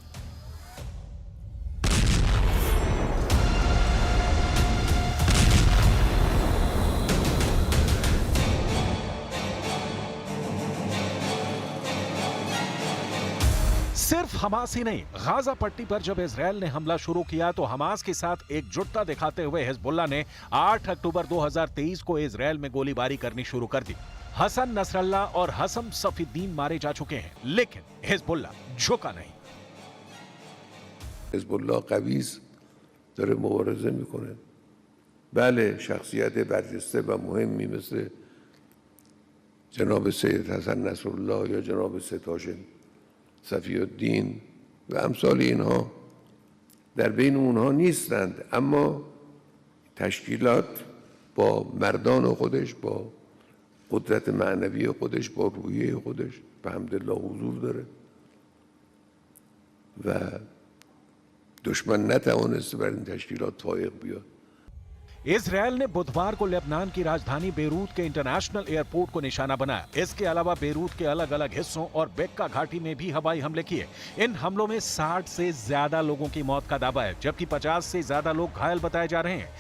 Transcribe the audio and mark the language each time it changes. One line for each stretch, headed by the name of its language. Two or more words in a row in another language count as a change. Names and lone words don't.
Hindi: सिर्फ हमास ही नहीं, गाजा पट्टी पर जब इजरायल ने हमला शुरू किया तो हमास के साथ एकजुटता दिखाते हुए हिजबुल्लाह ने 8 अक्टूबर 2023 को इजरायल में गोलीबारी करनी शुरू कर दी। हसन नसरल्लाह और हसन सफीद्दीन मारे जा चुके हैं, लेकिन हिजबुल्लाह झुका नहीं।
Persian: حزب قویس داره مبارزه میکنه. بله شخصیت برجسته و مهمی مثل جناب سید حسن نصرالله یا جناب سید هاشم صفی الدین و امثال اینها در بین اونها نیستند، اما تشکیلات با مردان خودش، با قدرت معنوی خودش، با روحیه خودش به حمدالله حضور داره و دشمن نتوانسته بر این تشکیلات فائق بیاد.
Hindi: इजरायल ने बुधवार को लेबनान की राजधानी बेरूत के
English: international airport
Hindi: को निशाना बनाया। इसके अलावा बेरूत के अलग अलग हिस्सों और बेक्का घाटी में भी हवाई हमले किए। इन हमलों में 60 से ज्यादा लोगों की मौत का दावा है, जबकि 50 से ज्यादा लोग घायल बताए जा रहे हैं।